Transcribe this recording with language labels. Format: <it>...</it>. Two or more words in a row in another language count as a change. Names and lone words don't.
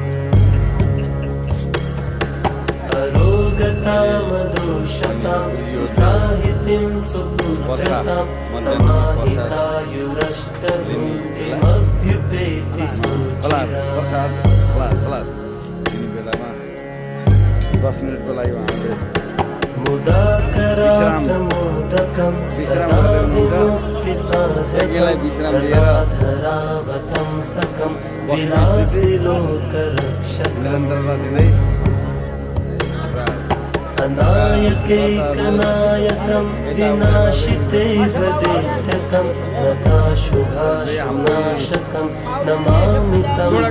<sa>अरोगतामदोषतां सुसाहितिं सुपुत्रतां समाहितायुरष्टभूतिमभ्युपेति सुचिरा</sa> <ne>10 मिनटको लागि उहाँले</ne> <sa>मुदाकरातमोदकं सदा विमुक्तिसाधकं कलाधरावतं सकं विलासिलोकरक्षकम् अनायकैकनायकं विनाशिते वदेत्यकं नताशुभाशुनाशकं नमामि तं</sa>